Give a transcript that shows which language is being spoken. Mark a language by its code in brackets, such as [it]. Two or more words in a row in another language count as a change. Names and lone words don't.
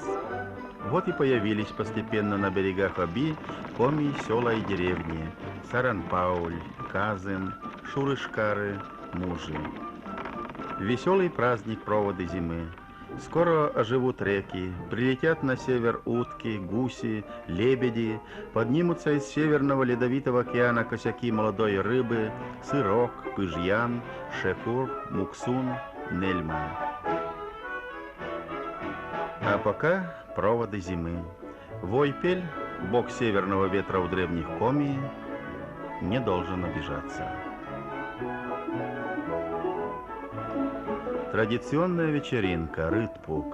[ru] Вот и появились постепенно на берегах Оби коми, села и деревни Саранпауль, Казым, Шурышкары, Мужи. Веселый праздник проводы зимы. Скоро оживут реки, прилетят на север утки, гуси, лебеди, поднимутся из Северного Ледовитого океана косяки молодой рыбы, сырок, пыжьян, шекур, муксун, нельма. А пока проводы зимы. Войпель, бог северного ветра у древних коми, не должен обижаться. Традиционная вечеринка, рытпук.